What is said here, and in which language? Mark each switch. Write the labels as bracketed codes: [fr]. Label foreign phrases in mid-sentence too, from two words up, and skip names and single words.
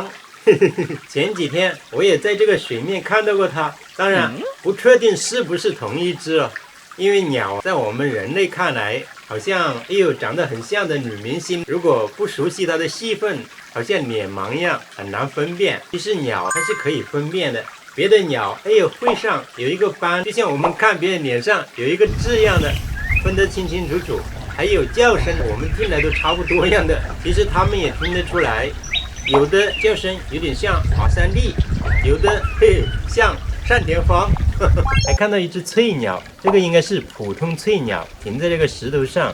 [zh] 前幾天我也在這個水面看到過它，當然不確定是不是同一隻哦，因為鳥在我們人類看來好像長得很像的女明星，如果不熟悉它的戲份，好像臉盲一樣，很難分辨。其實鳥它是可以分辨的，別的鳥喙上有一個斑，就像我們看別人臉上有一個痣一樣的，分得清清楚楚。還有叫聲，我們聽來都差不多一樣的，其實它們也聽得出來。有的叫聲有點像馬三立，有的像单田芳。還看到一只翠鳥，這個應該是普通翠鳥，停在這個石頭上。